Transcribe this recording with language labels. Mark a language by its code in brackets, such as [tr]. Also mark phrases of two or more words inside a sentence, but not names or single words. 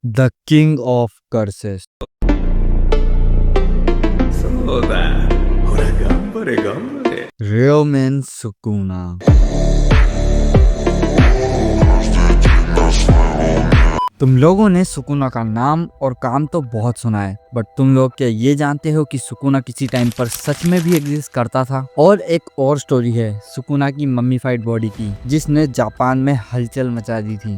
[en] The King of Curses. [ja] そうだ。ほら、頑張れ、頑張れ。 Ryomen Sukuna. [hi] तुम लोगों ने सुकुना का नाम और काम तो बहुत सुना है, बट तुम लोग क्या ये जानते हो कि सुकुना किसी टाइम पर सच में भी एग्जिस्ट करता था। और एक और स्टोरी है सुकुना की [en] mummified body [hi] की, जिसने जापान में हलचल मचा दी थी।